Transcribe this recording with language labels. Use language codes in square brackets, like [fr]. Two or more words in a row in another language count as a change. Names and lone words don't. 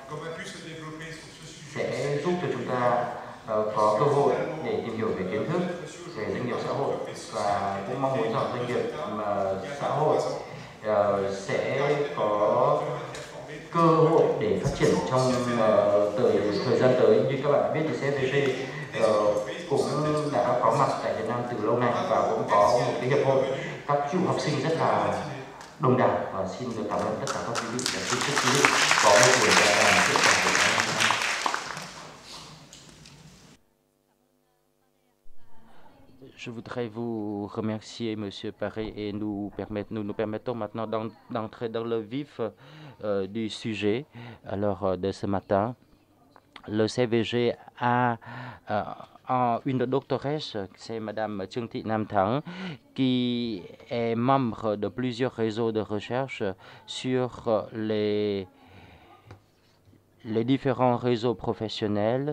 [vi] sẽ giúp cho chúng ta có cơ hội để tìm hiểu về kiến thức về doanh nghiệp xã hội, và cũng mong muốn rằng doanh nghiệp xã hội sẽ có cơ hội để phát triển trong thời gian tới. Như các bạn biết thì CFVG cũng đã có mặt tại Việt Nam từ lâu nay, và cũng có một cái hiệp hội các cựu học sinh rất là đông đảo, và xin được cảm ơn tất cả các quý vị đã xin chúc quý vị có một buổi tọa đàm hiệu quả của ngày hôm nay. [fr] Je voudrais vous remercier, Monsieur Paré, et nous permettons maintenant d'entrer dans le vif du sujet. Alors, de ce matin, le CVG a une doctoresse, c'est Madame Trương Thị Nam Thắng, qui est membre de plusieurs réseaux de recherche sur les différents réseaux professionnels.